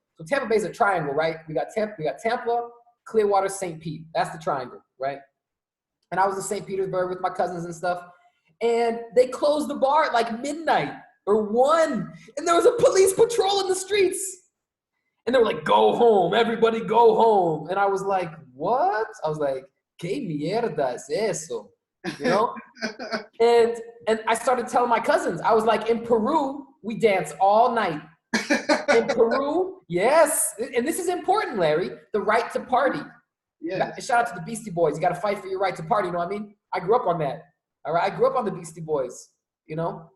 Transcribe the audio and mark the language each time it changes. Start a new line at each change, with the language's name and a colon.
English: So Tampa Bay is a triangle, right? We got Tampa, Clearwater, St. Pete. That's the triangle, right? And I was in St. Petersburg with my cousins and stuff. And they closed the bar at like midnight or 1. And there was a police patrol in the streets. And they were like, go home, everybody go home. And I was like, what? I was like,
Spanish: ¿qué mierda es eso?
English: You know? and I started telling my cousins, I was like, in Peru, we dance all night. In Peru, yes. And this is important, Larry, the right to party. Yeah. Shout out to the Beastie Boys. You got to fight for your right to party, you know what I mean? I grew up on that. All right? I grew up on the Beastie Boys. You know?